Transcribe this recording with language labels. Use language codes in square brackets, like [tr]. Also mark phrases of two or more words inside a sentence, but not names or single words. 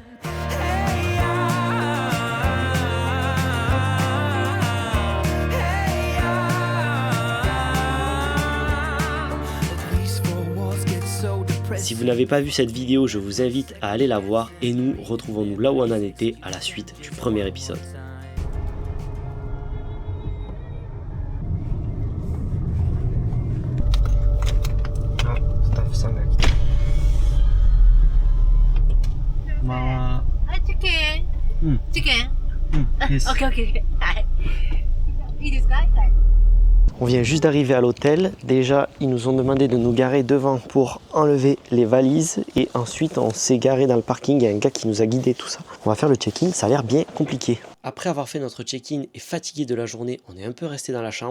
[fr] Si vous n'avez pas vu cette vidéo, je vous invite à aller la voir et nous retrouvons-nous là où on en était à la suite du premier épisode. [ja] Ah, staff さんが来た。まあ、チキン。うん。チキン。です。オッケーオッケー。はい。いいですか？はい。 [fr] On vient juste d'arriver à l'hôtel. Déjà, ils nous ont demandé de nous garer devant pour enlever les valises. Et ensuite, on s'est garé dans le parking. Il y a un gars qui nous a guidé tout ça. On va faire le check-in. Ça a l'air bien compliqué. Après avoir fait notre check-in et fatigué de la journée, on est un peu resté dans la chambre.